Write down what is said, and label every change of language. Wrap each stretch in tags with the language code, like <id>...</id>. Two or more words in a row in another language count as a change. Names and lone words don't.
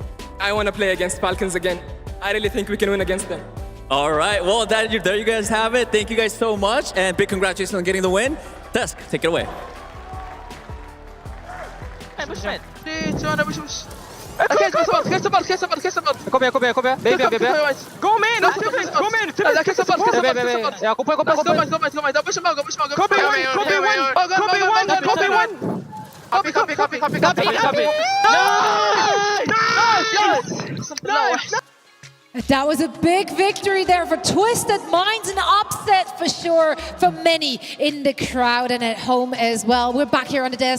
<en>I want to play against Falcons again. I really think we can win against them. All right, well, there you guys have it. Thank you guys so much, and big congratulations on getting the win. Dusk, take it away. Push mid. 3, 2, 1, push. Catch the ball.</en> <no>Kom igjen. Baby. Gå med! Gå med!</no> <en>Catch the ball.</en> <no>Ja, gå på.</no> <en>Copy. Nice! That was a big victory there for Twisted Minds, an upset for sure for many in the crowd and at home as well. We're back here on the desk.</en>